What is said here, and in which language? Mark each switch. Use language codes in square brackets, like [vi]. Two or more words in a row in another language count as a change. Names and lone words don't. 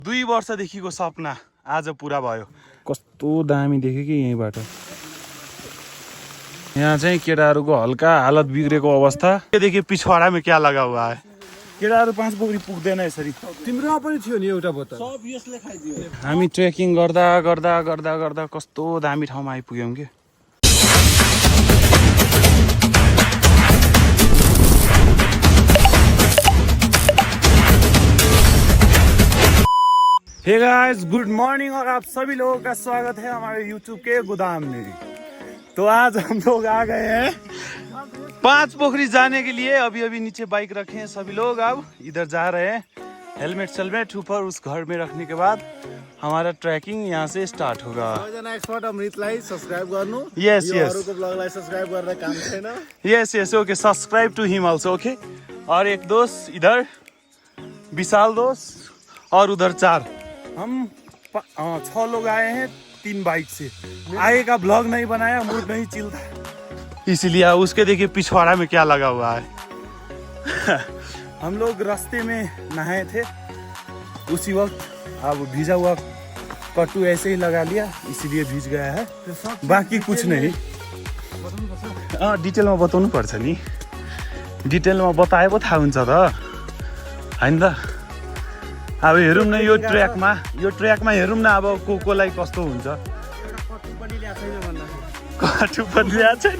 [ne] 2 वर्षदेखिको सपना आज पुरा भयो। कस्तो दामी देख्यो कि यहीँबाट। यहाँ चाहिँ केटाहरूको हल्का हालत बिग्रेको अवस्था। [hi] देखि पिछवाडामा क्या लगा हुआ है। [ne] केटाहरू 5 पोखरी पुग्दैन यसरी। तिम्रोमा पनि थियो नि एउटा बोतल। सब यसले खाइदियो। हामी ट्रेकिङ गर्दा गर्दा गर्दा गर्दा कस्तो दामी ठाउँमा आइपुग्यौँ कि। [en] hey guys, good morning [hi] और आप सभी लोगों का स्वागत है हमारे YouTube के गोदाम में। तो आज हम लोग आ गए हैं 5 पोखरी जाने के लिए। अभी अभी नीचे बाइक रखे हैं सभी लोग, अब इधर जा रहे हैं। हेलमेट सेलमेट ऊपर उस घर में रखने के बाद हमारा ट्रैकिंग यहाँ से स्टार्ट होगा। [ne] सबैजना एक्सपर्ट अमृतलाई सब्स्क्राइब गर्नु। यस यो यस अरूको ब्लगलाई सब्स्क्राइब गरेर काम छैन। [en] yes yes OK, subscribe to him also OK. [hi] और एक दोस्त इधर, विशाल दोस्त, और उधर 4। हम 6 लोग आए हैं 3 बाइक से। आगे का ब्लॉग नहीं बनाया, मूड नहीं चिल्ला, इसीलिए उसके देखिए पिछवाड़ा में क्या लगा हुआ है। हम लोग रास्ते में नहाए थे उसी वक्त। अब भीजा हुआ कट्टू ऐसे ही लगा लिया, इसीलिए भीज गया है, बाकी कुछ नहीं। [ne] डिटेलमा बताउनु पर्छ नि। डिटेलमा बताए पो थाहा हुन्छ त, हैन त। अब हेरौँ न यो ट्र्याकमा हेरौँ न अब कोलाई कस्तो हुन्छ। कट्टु पनि ल्याएको छैन।